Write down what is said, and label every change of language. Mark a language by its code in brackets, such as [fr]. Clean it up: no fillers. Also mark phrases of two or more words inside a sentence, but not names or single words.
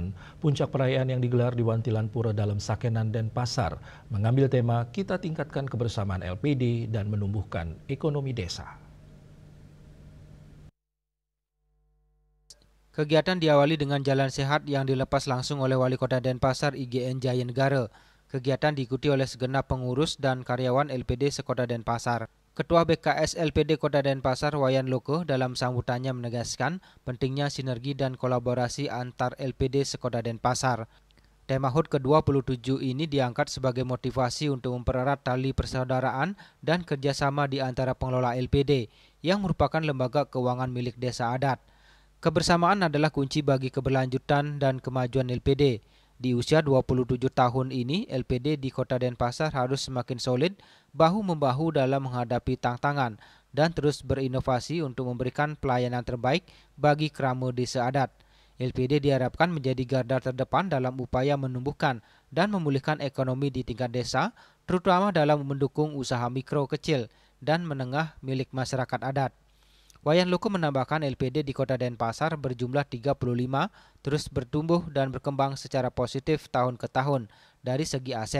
[id] Puncak perayaan yang digelar di Wantilan Pura Dalam Sakenan Denpasar mengambil tema Kita Tingkatkan Kebersamaan LPD dan Menumbuhkan Ekonomi Desa. Kegiatan diawali dengan jalan sehat yang dilepas langsung oleh Wali Kota Denpasar IGN Jayanegara. Kegiatan diikuti oleh segenap pengurus dan karyawan LPD sekota Denpasar. Ketua BKS LPD Kota Denpasar Wayan Loko dalam sambutannya menegaskan pentingnya sinergi dan kolaborasi antar LPD sekota Denpasar. Tema HUT ke-27 ini diangkat sebagai motivasi untuk mempererat tali persaudaraan dan kerjasama di antara pengelola LPD yang merupakan lembaga keuangan milik desa adat. Kebersamaan adalah kunci bagi keberlanjutan dan kemajuan LPD. Di usia 27 tahun ini, LPD di Kota Denpasar harus semakin solid, bahu-membahu dalam menghadapi tantangan, dan terus berinovasi untuk memberikan pelayanan terbaik bagi kerama desa adat. LPD diharapkan menjadi garda terdepan dalam upaya menumbuhkan dan memulihkan ekonomi di tingkat desa, terutama dalam mendukung usaha mikro, kecil, dan menengah milik masyarakat adat. Wayan Loko menambahkan LPD di Kota Denpasar berjumlah 35 terus bertumbuh dan berkembang secara positif tahun ke tahun dari segi aset.